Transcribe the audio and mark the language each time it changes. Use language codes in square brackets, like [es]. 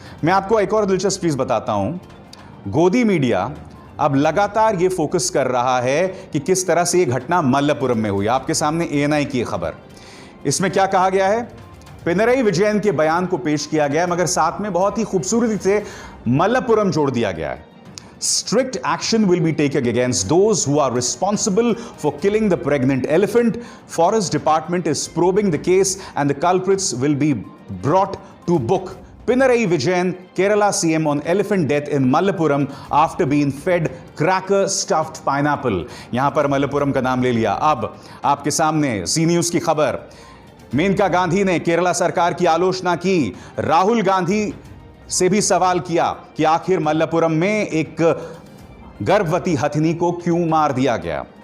[hi] मैं आपको एक और दिलचस्प चीज बताता हूं। गोदी मीडिया अब लगातार यह फोकस कर रहा है कि किस तरह से यह घटना मल्लपुरम में हुई। आपके सामने ANI की खबर, इसमें क्या कहा गया है? पिनरई विजयन के बयान को पेश किया गया, मगर साथ में बहुत ही खूबसूरती से मल्लपुरम जोड़ दिया गया है। [en] Strict action will be taken against those who are responsible for killing the pregnant elephant. Forest Department is probing the case and the culprits will be brought to book. Pinarayi Vijayan, Kerala CM on elephant death in Malappuram after being fed cracker stuffed pineapple. [hi] यहां पर मल्लपुरम का नाम ले लिया। अब आपके सामने सी news की खबर। मेनका गांधी ने केरला सरकार की आलोचना की। राहुल गांधी से भी सवाल किया कि आखिर मल्लपुरम में एक गर्भवती हथिनी को क्यों मार दिया गया।